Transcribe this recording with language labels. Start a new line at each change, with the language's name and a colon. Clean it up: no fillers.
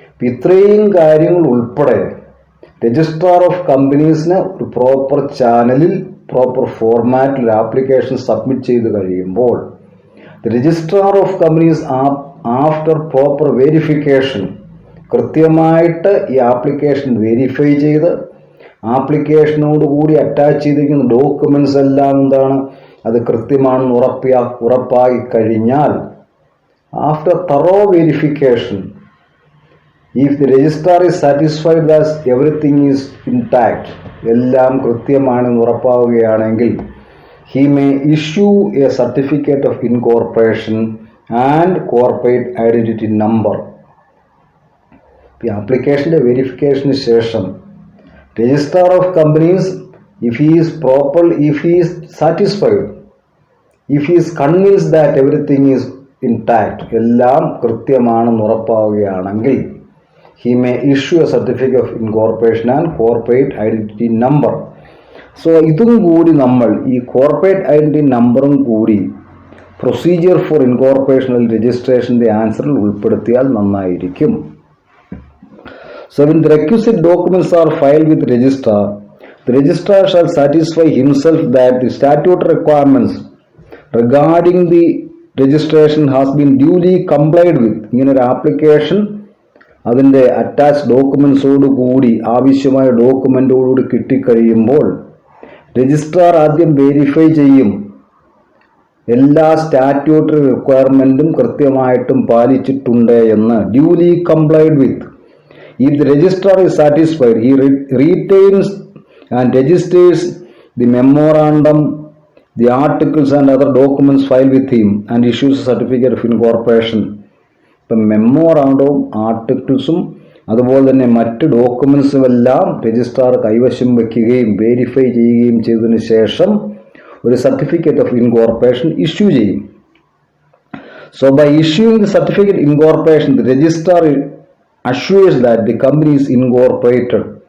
Malayalam: ഇത്രയും കാര്യങ്ങൾ ഉൾപ്പെടെ രജിസ്ട്രാർ ഓഫ് കമ്പനീസിന് ഒരു പ്രോപ്പർ ചാനലിൽ പ്രോപ്പർ ഫോർമാറ്റിൽ ഒരു ആപ്ലിക്കേഷൻ സബ്മിറ്റ് ചെയ്ത് കഴിയുമ്പോൾ registrar of companies after proper verification കൃത്യമായിട്ട് ഈ ആപ്ലിക്കേഷൻ വെരിഫൈ ചെയ്ത് ആപ്ലിക്കേഷനോടുകൂടി അറ്റാച്ച് ചെയ്തിരിക്കുന്ന ഡോക്യുമെന്റ്സ് എല്ലാം എന്താണ്, അത് കൃത്യമാണെന്ന് ഉറപ്പായി കഴിഞ്ഞാൽ
English: After thorough verification, if the registrar is satisfied that everything is intact,
Malayalam: എല്ലാം കൃത്യമാണെന്ന് ഉറപ്പാവുകയാണെങ്കിൽ,
English: he may issue a certificate of incorporation and corporate identity number.
Malayalam: ഈ ആപ്ലിക്കേഷൻ്റെ വെരിഫിക്കേഷന് ശേഷം registrar of companies
English: if he is satisfied, if he is convinced that everything is intact,
Malayalam: എല്ലാം കൃത്യമാണെന്ന് ഉറപ്പാവുകയാണെങ്കിൽ,
English: he may issue a certificate of incorporation and corporate identity number.
Malayalam: So ഇതും കൂടി നമ്മൾ ഈ corporate identity നമ്പറും കൂടി പ്രൊസീജിയർ ഫോർ ഇൻകോർപ്പറേഷണൽ രജിസ്ട്രേഷൻ്റെ ആൻസറിൽ ഉൾപ്പെടുത്തിയാൽ നന്നായിരിക്കും.
English: So when the requisite documents are filed with registrar, the registrar shall satisfy himself that the statutory requirements regarding the registration has been duly complied with.
Malayalam: ഇങ്ങനെ ഒരു ആപ്ലിക്കേഷൻ അതിൻ്റെ attach ഡോക്യുമെൻസോട് കൂടി ആവശ്യമായ ഡോക്യുമെൻറ്റോടുകൂടി കിട്ടിക്കഴിയുമ്പോൾ registrar ആദ്യം verify ചെയ്യും എല്ലാ സ്റ്റാറ്റ്യൂട്ടറി റിക്വയർമെൻറ്റും കൃത്യമായിട്ടും പാലിച്ചിട്ടുണ്ട് എന്ന്.
English: Duly complied with. If the registrar is satisfied, he retains and registers the memorandum, the articles and other documents filed with him and issues a certificate of incorporation.
Malayalam: ഇപ്പം മെമ്മോറാണ്ടവും ആർട്ടിക്കിൾസും അതുപോലെ തന്നെ മറ്റ് ഡോക്യുമെൻസും എല്ലാം രജിസ്ട്രാർ കൈവശം വയ്ക്കുകയും വെരിഫൈ ചെയ്യുകയും ചെയ്തതിന് ശേഷം ഒരു സർട്ടിഫിക്കറ്റ് ഓഫ് ഇൻകോർപ്പറേഷൻ ഇഷ്യൂ ചെയ്യും.
English: So by issuing the certificate incorporation, the registrar assures that the company is incorporated.